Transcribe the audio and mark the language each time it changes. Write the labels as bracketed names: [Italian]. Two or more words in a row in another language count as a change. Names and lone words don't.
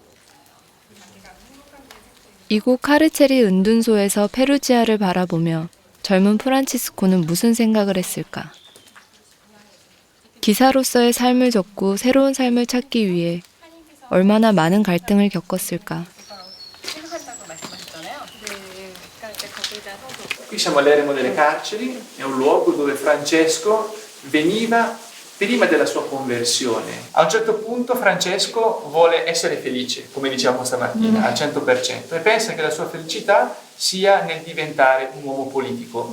[Korean] 이곳 카르체리 은둔소에서 페루지아를 바라보며 젊은 프란치스코는 무슨 생각을 했을까? 기사로서의 삶을 접고 새로운 삶을 찾기 위해 얼마나 많은 갈등을 겪었을까? [Italian] Qui siamo all'eremo delle carceri, è un luogo dove Francesco veniva prima della sua conversione. A un certo punto Francesco vuole essere felice, come dicevamo stamattina, al 100%, e pensa che la sua felicità sia nel diventare un uomo politico.